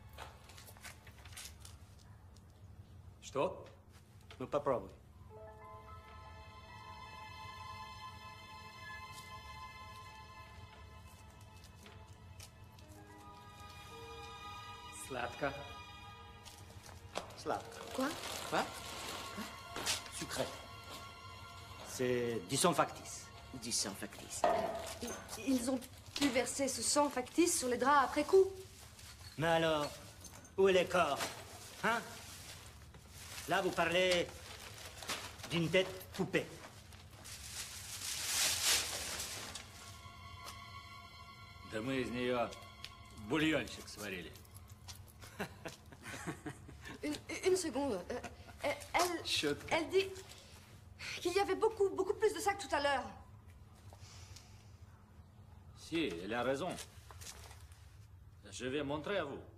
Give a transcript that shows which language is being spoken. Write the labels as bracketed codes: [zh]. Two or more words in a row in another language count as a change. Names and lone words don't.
[ru] Что? Ну, попробуй. Сладко. Сладко. [fr] Quoi? Quoi? Sucré. C'est du sang factice. Du sang factice. Ils ont pu verser ce sang factice sur les draps après coup. Mais alors, où est le corps? Hein? Là, vous parlez d'une tête poupée. [ru] Да мы из нее бульончик сварили. [fr] Une seconde. Elle dit qu'il y avait beaucoup plus de ça que tout à l'heure. Si, elle a raison. Je vais montrer à vous.